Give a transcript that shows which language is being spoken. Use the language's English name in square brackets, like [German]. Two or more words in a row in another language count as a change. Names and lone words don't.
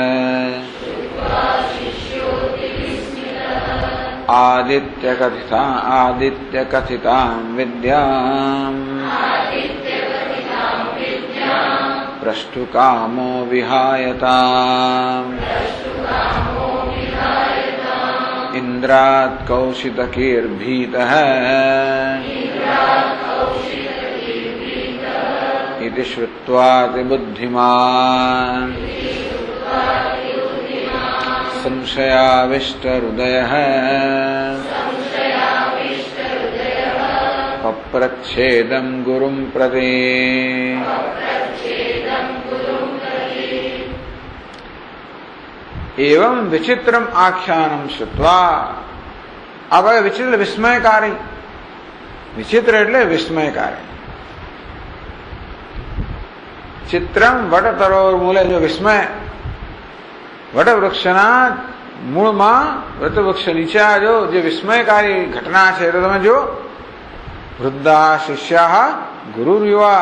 [Sanskrit] આદિત્યકથિતાં વિદ્યાં પ્રષ્ટુકામો વિહાયતામ ઇન્દ્રાત કૌશિતકીર્ભીતઃ इति श्रुत्वाति बुद्धिमान् संशयाविष्टहृदयः पप्रच्छेदं गुरुं प्रति. एवं विचित्रम आख्यानम श्रुत्वा. [Hindi] अब विचित्र विस्मयकारी, [Gujarati] विचित्र એટલે વિસ્મયકારી. [Sanskrit] ચિત્રમ વટતરોર મૂલે, [Gujarati] જો વિસ્મય વટવૃક્ષના મૂળમાં, વટવૃક્ષ નીચે જો જે વિસ્મયકારી ઘટના છે તો તમે જો [Sanskrit] વૃદ્ધા શિષ્યા ગુરુ યુવા.